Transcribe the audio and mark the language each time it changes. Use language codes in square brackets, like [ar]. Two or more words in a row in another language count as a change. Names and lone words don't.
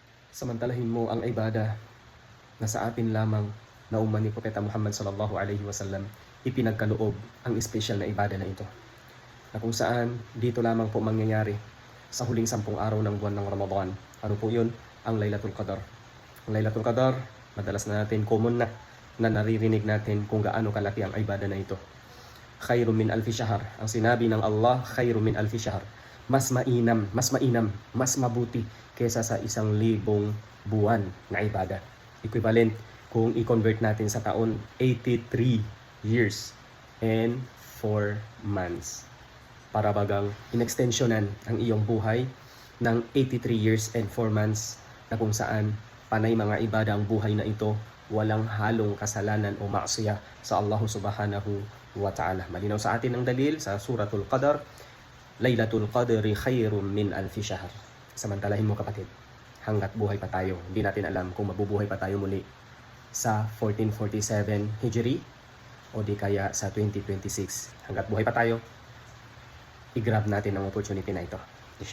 [tl] Samantalahin mo ang ibada na sa atin lamang na uman ni Propeta Muhammad [ar] صلى الله عليه وسلم [tl] ipinagkaloob ang special na ibada na ito, na kung saan dito lamang po mangyayari sa huling 10 araw ng buwan ng Ramadan. Ano po yun? Ang Laylatul Qadar. Ang Laylatul Qadar, madalas na natin, common na naririnig natin kung gaano kalaki ang ibada na ito. [ar] خير من ألف شهر. [tl] Ang sinabi ng Allah, [ar] خير من ألف شهر. [tl] Mas mainam, mas mabuti kaysa sa 1,000 buwan na ibada. Equivalent kung i-convert natin sa taon, 83 [en] years and 4 months. [tl] Para bagang inextensionan ang iyong buhay ng 83 [en] years and 4 months [tl] na kung saan panay mga ibada ang buhay na ito, walang halong kasalanan o maksiya sa Allah [ar] سبحانه وتعالى. [tl] Malinaw sa atin ang dalil sa Suratul Qadar, [ar] ليلة القدر خير من ألف شهر. [tl] Samantalahin mo kapatid, hanggat buhay pa tayo, hindi natin alam kung mabubuhay pa tayo muli sa 1447 Hijri o di kaya sa 2026. Hanggat buhay pa tayo, i-grab natin ang opportunity na ito.